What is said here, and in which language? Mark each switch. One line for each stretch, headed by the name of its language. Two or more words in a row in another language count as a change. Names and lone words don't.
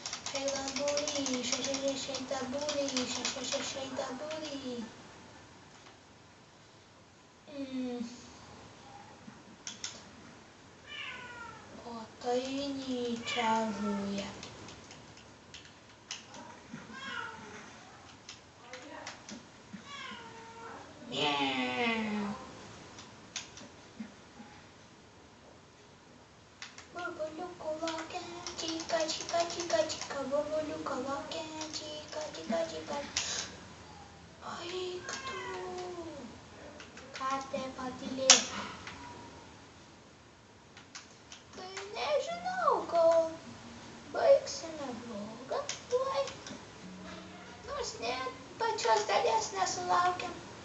English: Shake that booty, shake that booty, shake that booty.
Lithuanian: O tai nečažuje. Burbaliuko laukia, čika, čika, čika, čika, burbaliuko laukia, čika, čika, čika. Eik tu, katė patylėk. Tai nežinau, gal baigsime vlogą tuoj, nors net pačios dalies nesulaukėm.